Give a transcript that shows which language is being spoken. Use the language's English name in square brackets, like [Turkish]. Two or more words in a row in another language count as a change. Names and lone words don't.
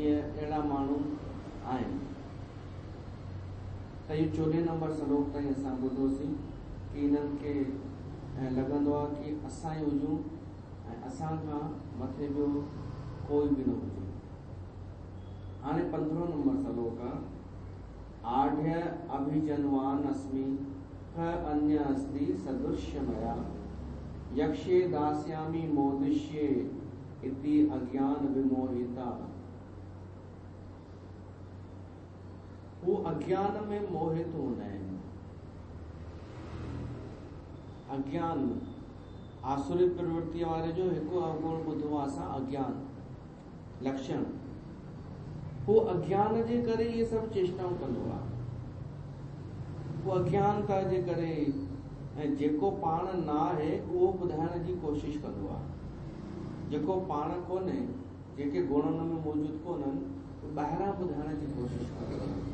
[Sindhi] इहे अहिड़ा माण्हू आहिनि। त इहो 14 नंबर श्लोक ताईं असां ॿुधोसीं कि इन्हनि खे ऐं लॻंदो आहे कि असां ई हुजूं ऐं असां खां मथे ॿियो कोई बि न हुजे। हाणे 15 नंबर श्लोक आहे, [Sanskrit] आढ़य अभिजनवान अस्मि क अन्य अस्ति सदृश्य मया यक्षे दास्यामि मोदिष्ये इति अज्ञान विमोहिता। [Sindhi] वो अज्ञान में मोहित हूंदा आहिनि। अज्ञान आसुरी प्रवृत्ति वारे जो हिकु अवगुण ॿुधो आहे असां, अज्ञान लक्षण। वो अज्ञान जे करे इहे सभु चेष्टाऊं कंदो आहे। वो अज्ञानता जे करे ऐं जेको पाण न आहे उहो ॿुधाइण जी कोशिश कंदो आहे। जेको पाण कोन्हे, जेके गुण हुन में मौजूदु कोन्हनि, ॿाहिरां ॿुधाइण जी कोशिश कंदो आहे।